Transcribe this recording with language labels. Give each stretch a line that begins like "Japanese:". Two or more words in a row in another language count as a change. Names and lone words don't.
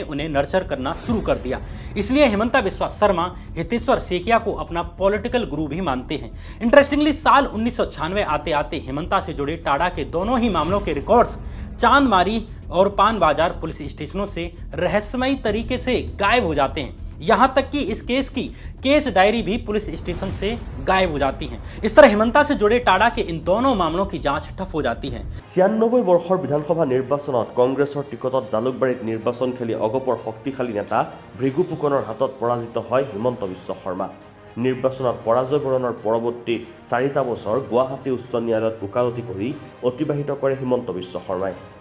Hindi: उन्हें नर्चर करना शुरू कर दिया इसलिए हेमंता बिस्वा शर्मा हितेश्वर सेकिया को अपना
English: political guru
Hindi: भी मानते हैं इंटरेस्टिंगली साल 1996 आते आते हेमंता से जुड़े टाडा के दोनों ही मामलों के रिकॉर्ड्स चांदमारी और पान बाजार
English: police stations
Hindi: से रहस्यमयी तरीके से गायब हो जाते हैं यहाँ तक कि इस केस की
English: case diary
Hindi: भी
English: police station
Hindi: से गायब हो जाती हैं इस तरह हेमंता से जुड़े टाडा के इन दोनों मामलों की जांच ठप हो जाती है
Assamese: 96 বৰ্ষৰ বিধানসভা নিৰ্বাচনত কংগ্ৰেছৰ টিকটত জালুকবাৰীত নিৰ্বাচন খেলি অগপৰ শক্তিশালী নেতা ভৃগু ফুকনৰ হাতত পৰাজিত হয় হিমন্ত বিশ্ব শৰ্মা নিৰ্বাচনত পৰাজয় বৰণৰ পৰৱৰ্তী 4টা বছৰ গুৱাহাটী উচ্চ ন্যায়ালয়ত ওকালতি কৰি অতিবাহিত কৰে হিমন্ত বিশ্ব শৰ্মাই